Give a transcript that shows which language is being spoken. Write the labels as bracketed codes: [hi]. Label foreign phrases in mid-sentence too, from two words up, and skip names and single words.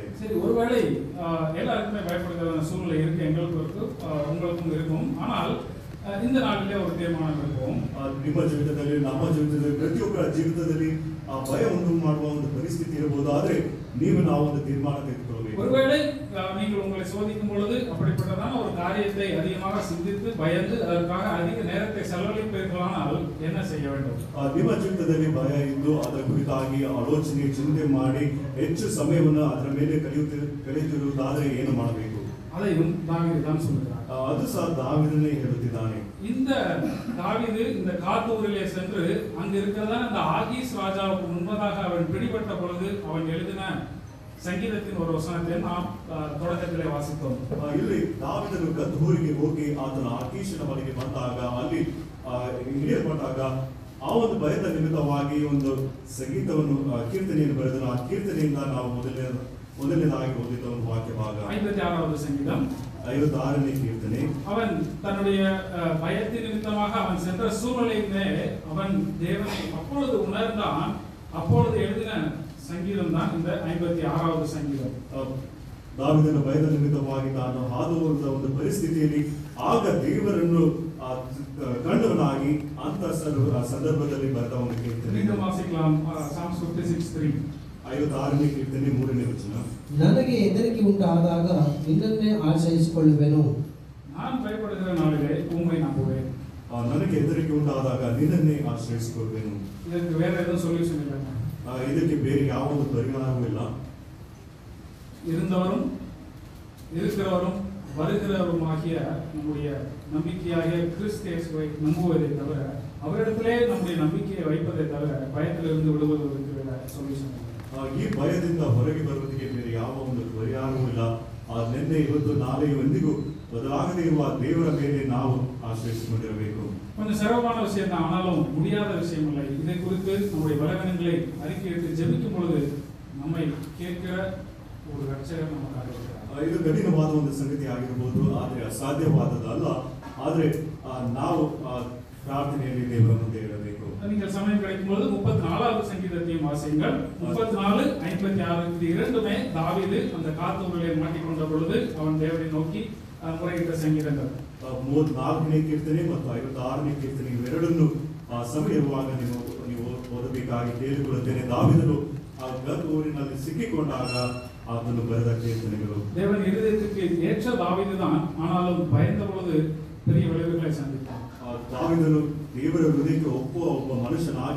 [ta] சரி, ஒருவேளை எல்லாருக்குமே பயப்படுகிற சூழ்நிலை இருக்கு, எங்களுக்கும் இருக்கு, உங்களுக்கும் இருக்கும். ஆனால் இந்த நாளிலே ஒரு தீர்மானம் இருக்கும். [kn] ನಿಮ್ಮ ಜೀವಿತದಲ್ಲಿ, ನಮ್ಮ ಜೀವಿತದಲ್ಲಿ, ಪ್ರತಿಯೊಬ್ಬರ ಜೀವಿತದಲ್ಲಿ ಆ ಭಯ ಉಂಟು ಮಾಡುವ ಒಂದು ಪರಿಸ್ಥಿತಿ ಇರಬಹುದು. ಆದ್ರೆ ನೀವು ನಾವು ಒಂದು ತೀರ್ಮಾನ ತೆಗೆದುಕೊಳ್ಳಬೇಕು. [ta] ஒருவேளை நீங்கள் உங்களை சோதிக்கும் பொழுது அப்படிப்பட்டதான ஒரு காரியத்தை அதிகமாக சிந்தித்து பயந்து அதற்காக அதிக நேரத்தை செலவழிப்பீர்களானால் என்ன செய்ய வேண்டும்? [kn] ನಿಮ್ಮ ಜೀವಿತದಲ್ಲಿ ಭಯ ಇದ್ದು ಅದರ ಕುರಿತಾಗಿ ಆಲೋಚನೆ, ಚಿಂತೆ ಮಾಡಿ ಹೆಚ್ಚು ಸಮಯವನ್ನು ಅದರ ಮೇಲೆ ಕಳೆಯುತ್ತಿರುವುದಾದರೆ ಏನು ಮಾಡಬೇಕು? [ta] அதையும் தாவீது தான் சொல்கிறார். [kn] ಅದು ಸಹ ದಾವೀದನೇ ಹೇಳುತ್ತಿದ್ದಾನೆ. [ta] இந்த தாவீது இந்த காத்தூரிலே சென்று அங்க இருக்கிறதான அந்த ஆகீஸ் ராஜாவுக்கு முன்பதாக அவன் பிடிபட்ட பொழுது அவன் எழுதின ಸಂಗೀತத்தின் ஒரு வசனத்தை நாம் தொடக்கத்திலே வாசித்தோம். [kn] ಇಲ್ಲಿ ದಾವೀದನು ಗದ್ಹೂರಿಗೆ ಹೋಗಿ ಆತನ ಆಕೀಷನ ಬಳಿಗೆ ಬಂದಾಗ, ಅಲ್ಲಿ ಹಿಡಿಯಲ್ಪಟ್ಟಾಗ ಆ ಒಂದು ಭಯದ ನಿಮಿತ್ತವಾಗಿ ಒಂದು ಸಂಗೀತವನ್ನು, ಕೀರ್ತನೆಯನ್ನು ಬರೆದನು. ಆ ಕೀರ್ತನೆಯಿಂದ ನಾವು ಮೊದಲನೇದಾಗಿ ಓದಿದ ಒಂದು ವಾಕ್ಯ ಭಾಗ [ta] 56வது சங்கீதம் [kn] 56ನೇ ಕೀರ್ತನೆ. [ta] அவன் தன்னுடைய பயத்தின் நிமித்தமாக அவன் சென்ற சூழ்நிலையிலே அவன் தேவனை அப்பொழுது உணர்ந்தான். அப்பொழுது எழுதின ಸಂಗೀತம் தான் இந்த 56வது சங்கீதம். [kn] ದಾವೀದನ ಭಯದ ನಿಮಿತ್ತವಾಗಿ ತಾನು ಹಾದು ಹೋದ ಒಂದು ಪರಿಸ್ಥಿತಿಯಲ್ಲಿ ಆಗ ದೇವರನ್ನು ಕಂಡವನಾಗಿ ಅಂತ ಸಂದರ್ಭದಲ್ಲಿ ಬರೆದ ಒಂದು ಕೀರ್ತನೆ. [ta] மீண்டும் வாசிக்கலாம். Psalms 56:3. [kn] 56ನೇ ಕೀರ್ತನೆ 3ನೇ ವಚನ. ನನಗೆ ಹೆದರಿಕೆ ಉಂಟಾದಾಗ ನಿನ್ನನ್ನೇ ಆಶ್ರಯಿಸಿಕೊಳ್ಳುವೆನು. [ta] நான் பயப்படுகிற நாளிலே உம்மை நம்புவேன். [kn] ನನಗೆ ಹೆದರಿಕೆ ಉಂಟಾದಾಗ ನಿನ್ನನ್ನೇ ಆಶ್ರಯಿಸಿಕೊಳ್ಳುವೆನು. [ta] ಇದಕ್ಕೆ வேற எதுவும் சொல்யூஷன் இல்லை. [kn] ಇದಕ್ಕೆ ಬೇರೆ ಯಾವ ಒಂದು ಪರಿಹಾರವೂ ಇಲ್ಲ. [ta] இருந்தவரும் இருக்கிறவரும் வருகிறவருமாகிய நம்முடைய நம்பிக்கையாகிய கிறிஸ்து இயேசுவை நம்புவதை தவிர, அவரிடத்திலே நம்முடைய நம்பிக்கையை வைப்பதை தவிர பயத்திலிருந்து விடுவதற்கு சொல்யூஷன். [kn] ಈ ಭಯದಿಂದ ಹೊರಗೆ ಬರುವುದಕ್ಕೆ ಬೇರೆ ಯಾವ ಒಂದು ಪರಿಹಾರವೂ ಇಲ್ಲ. ನಿನ್ನೆ ಇವತ್ತು ನಾಳೆಯೂ ಎಂದಿಗೂ ಬದಲಾಗದೇ ಇರುವ ದೇವರ ಮೇಲೆ ನಾವು ಆಶ್ರಯಿಸಿಕೊಂಡಿರಬೇಕು. [ta] கொஞ்சம் சிரமமான விஷயம் தான், ஆனாலும் முடியாத விஷயம் இல்லை. இதை குறித்து நம்முடைய பலவீனங்களை அறிக்கையிட்டு ஜெபிக்கும் பொழுது நம்மை கேட்கிற ஒரு ரட்சகர் நமக்கு இருக்கிறார். [kn] ಇದು ಕಠಿಣವಾದ ಒಂದು ಸಂಗತಿ ಆಗಿರಬಹುದು, ಆದರೆ ಅಸಾಧ್ಯವಾದದಲ್ಲ. ಆದರೆ ನಾವು ಪ್ರಾರ್ಥನೆಯಲ್ಲಿ ದೇವರ ಮುಂದೆ ಇರಬೇಕು. [ta] நீங்கள் சமயம் கிடைக்கும் பொழுது 34வது சங்கீதத்தையும் வாசியுங்கள். 34:56 இது இரண்டுமே தாவீது அந்த காத்தூரிலே மாட்டிக்கொண்ட பொழுது அவன் தேவனை நோக்கி முறையிட்ட சங்கீதங்கள். [kn] 34ನೇ ಕೀರ್ತನೆ ಮತ್ತು 56ನೇ ಕೀರ್ತನೆ ಇವೆರಡನ್ನು ಸಮಯ ಇರುವಾಗ ನೀವು ಓದಬೇಕಾಗಿ ಕೇಳಿಕೊಳ್ಳುತ್ತೇನೆ. ದಾವೀದನು ಆ ಗರ್ಭೂರಿನಲ್ಲಿ ಸಿಕ್ಕಿಕೊಂಡಾಗ ಆತನು ಬರೆದ ಕೀರ್ತನೆಗಳು. [ta] தேவன் இருதயத்துக்கு ஏற்ற தாவீது தான், ஆனாலும் பயந்த பொழுது பெரிய விளைவுகளை சந்தித்தார். [kn] ದಾವೀದನು ದೇವರ ಹೃದಯಕ್ಕೆ ಒಪ್ಪುವ ಒಬ್ಬ ಮನುಷ್ಯನಾಗಿ